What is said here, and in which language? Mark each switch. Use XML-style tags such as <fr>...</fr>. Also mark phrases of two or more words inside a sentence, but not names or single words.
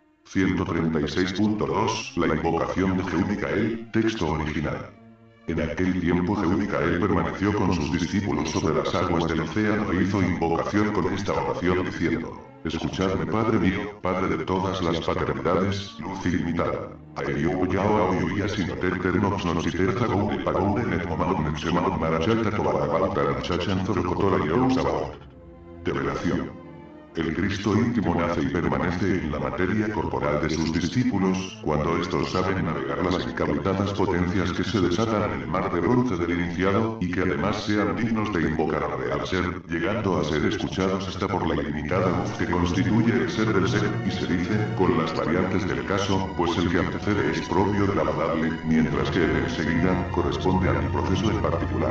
<es>136.2. La invocación de Jehú Micael, texto original. En aquel tiempo Jehú Micael permaneció con sus discípulos sobre las aguas del océano e hizo invocación con esta oración diciendo: Escuchadme Padre mío, Padre de todas las paternidades, luz ilimitada. Aeriu yao auiuia sinoter nox nos iterza goune pagoune netmomaun nexemaun marachalta tobarabauta nachachanzorocotora yousabao. Revelación. El Cristo íntimo nace y permanece en la materia corporal de sus discípulos, cuando estos saben navegar las encabritadas potencias que se desatan en el mar de bronce del iniciado, y que además sean dignos de invocar al real ser, llegando a ser escuchados hasta por la ilimitada voz que constituye el ser del ser, y se dice, con las variantes del caso, pues el que antecede es propio del alabable, mientras que el enseguida, corresponde a mi proceso en particular.</es>